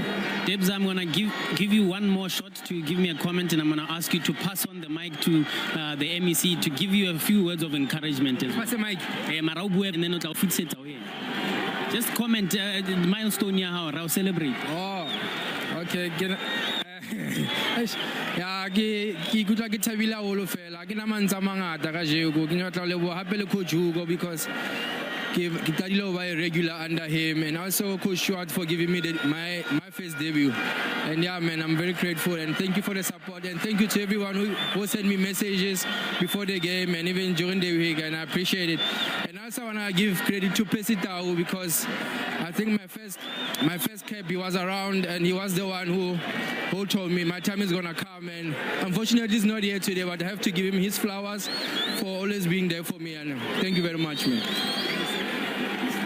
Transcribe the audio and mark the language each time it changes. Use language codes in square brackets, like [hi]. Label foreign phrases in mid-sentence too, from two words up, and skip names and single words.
[en] Debs, I'm going to give you one more shot to give me a comment, and I'm going to ask you to pass on the mic to the MEC to give you a few words of encouragement as well. Pass the mic. And then I'll fix it away. Just comment the milestone here, how I'll celebrate. Oh, okay. Yeah, [st] ke ikutlwa ke thabile haholo fela ke na mantsa mangata ka jeko ke nyotla lebo hape le coach Hugo because ke qadile ho ba [en] regular under him, and also Coach Short for giving me my first debut. And yeah, man, I'm very grateful, and thank you for the support, and thank you to everyone who sent me messages before the game and even during the week, and I appreciate it. And also want to give credit to Pesitao because I think my first cap he was around, and he was the one who told me my time is gonna come, and unfortunately he's not here today, but I have to give him his flowers for always being there for me, and thank you very much, man.